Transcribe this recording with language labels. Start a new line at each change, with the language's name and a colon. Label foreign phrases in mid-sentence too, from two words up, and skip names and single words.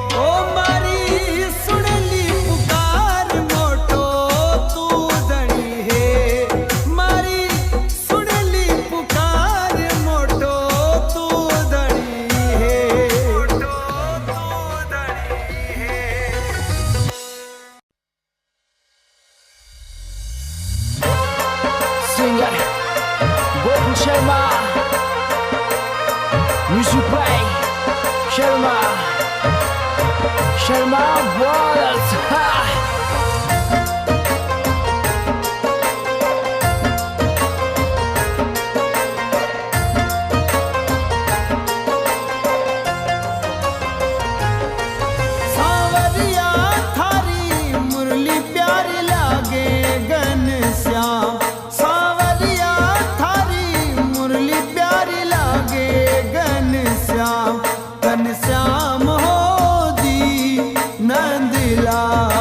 Rajasthani: ओ मारी सुनली पुकार मोटो तू धनी है, मारी सुनली पुकार मोटो तू धनी है, मोटो तू धनी है।
English: Singer Goku Sharma, Music by Sharma, Sharma Brothers. Ha!
Rajasthani: सावरिया थारी मुरली प्यारी लागे घनश्याम, सावरिया थारी मुरली प्यारी लागे घनश्याम, घनश्याम हो दी नंदलाल।